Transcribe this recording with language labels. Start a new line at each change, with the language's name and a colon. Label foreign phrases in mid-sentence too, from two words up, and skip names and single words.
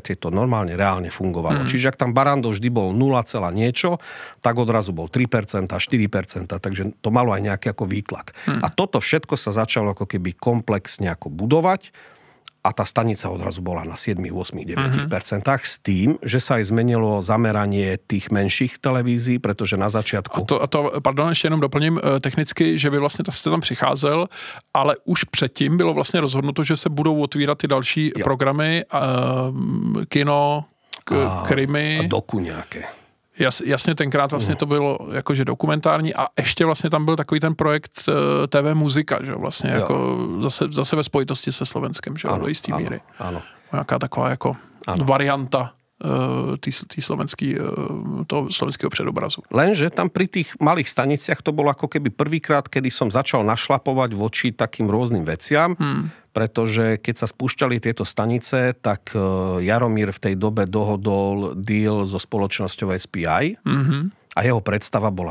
Slovak: to normálne, reálne fungovalo. Čiže ak tam Barrandov vždy bol 0, niečo, tak odrazu bol 3%, 4%, takže to malo aj nejaký ako výtlak. A toto všetko sa začalo ako keby komplexne ako budovať. A tá stanica odrazu bola na 7, 8, 9% s tým, že sa aj zmenilo zameranie tých menších televízií, pretože na začiatku...
Czech: Pardon, ještě jenom doplním technicky, že vy vlastně jste tam přicházel, ale už předtím bylo vlastně rozhodnuto, že se budou otvírat ty další programy, kino, krimi... A doku nějaké. Jasně, tenkrát vlastně to bylo jakože dokumentární a ještě vlastně tam byl takový ten projekt TV Muzika, že vlastně jako zase ve spojitosti se Slovenskem, že do jistý míry. Ano. Nějaká taková jako varianta toho slovenského předobrazu.
Slovak: Lenže tam pri tých malých staniciach to bolo ako keby prvýkrát, kedy som začal našlapovať voči takým rôznym veciam, pretože keď sa spúšťali tieto stanice, tak Jaromír v tej dobe dohodol deal so spoločnosťou SPI a jeho predstava bola